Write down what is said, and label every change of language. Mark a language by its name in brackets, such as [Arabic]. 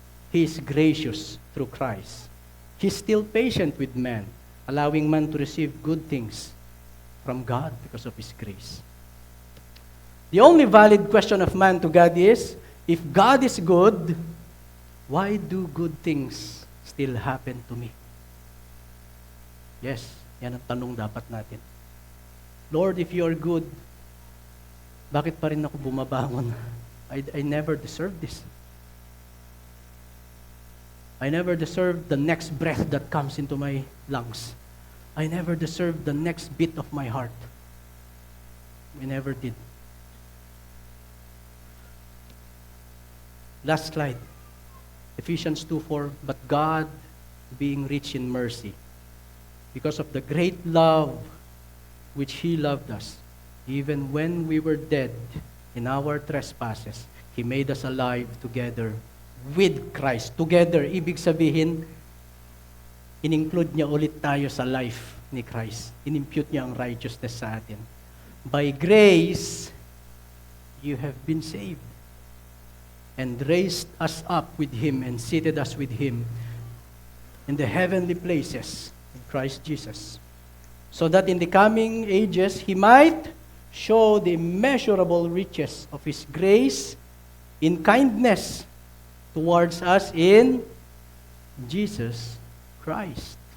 [English] He is gracious through Christ. He is still patient with man, allowing man to receive good things from God because of His grace. The only valid question of man to God is, if God is good, why do good things still happen to me? [Filipino] Yes, yan ang tanong dapat natin. [English] Lord, if you are good, [Filipino] bakit pa rin ako bumabangon? [English] I never deserved this. I never deserved the next breath that comes into my lungs. I never deserved the next beat of my heart. We never did. Last slide. Ephesians 2:4, but God, being rich in mercy, because of the great love which He loved us, even when we were dead in our trespasses, He made us alive together with Christ. [Filipino] Together, ibig sabihin, in-include niya ulit tayo sa life ni Christ. In-impute niya ang righteousness sa atin. [English] By grace, you have been saved, and raised us up with Him and seated us with Him in the heavenly places in Christ Jesus, so that in the coming ages He might show the immeasurable riches of His grace in kindness towards us in Jesus Christ.